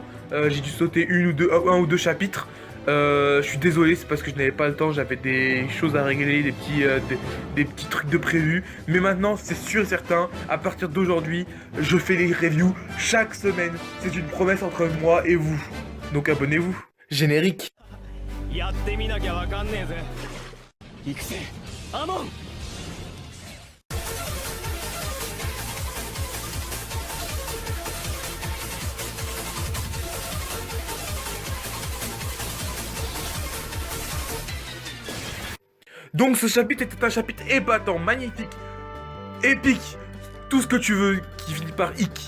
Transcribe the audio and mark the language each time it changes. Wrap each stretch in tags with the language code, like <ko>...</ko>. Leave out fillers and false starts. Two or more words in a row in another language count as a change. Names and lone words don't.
<fr>J'ai dû sauter un ou deux chapitres. Je suis désolé, c'est parce que je n'avais pas le temps, j'avais des choses à régler, des petits trucs de prévu. Mais maintenant, c'est sûr et certain, à partir d'aujourd'hui, je fais les reviews chaque semaine. C'est une promesse entre moi et vous. Donc abonnez-vous. Générique.</fr> <ja>やってみなきゃわかんねえぜ行くぜアモン</ja> <fr>Donc ce chapitre était un chapitre épatant, magnifique, épique, tout ce que tu veux qui finit par ick.</fr>